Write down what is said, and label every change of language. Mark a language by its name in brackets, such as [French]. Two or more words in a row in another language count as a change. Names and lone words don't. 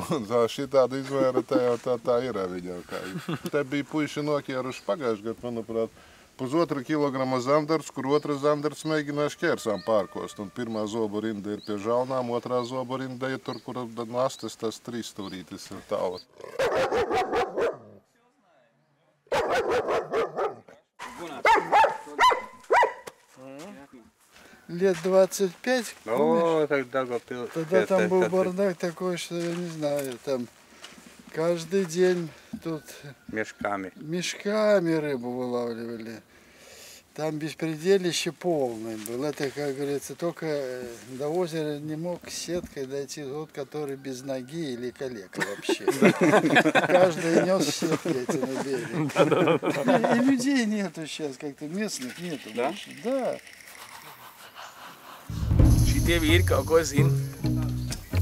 [Latvian] Šitāda izmēra tā ir viņam. Te bija puiši nokieruši pagājuši gadu, manuprāt, 1,5 kilograma zandarts, kur otra zandarts mēģināja šķērsām pārkost. Un pirmā zobu rinda ir pie žaunām, otrā zobu rinda ir tur, kur no astes tas 3 stūrītis ir tālu. [Russian] Лет 25, О, тогда тогда там был бардак такой, что я не знаю, там каждый день тут мешками рыбу вылавливали. Там беспредельище полное было. Это, как говорится, только до озера не мог сеткой дойти тот, который без ноги или калека вообще. Каждый нес сетки эти на берег. И людей нету сейчас, как-то местных нету. Да? [Latvian] Šitie vīri kaut ko zina.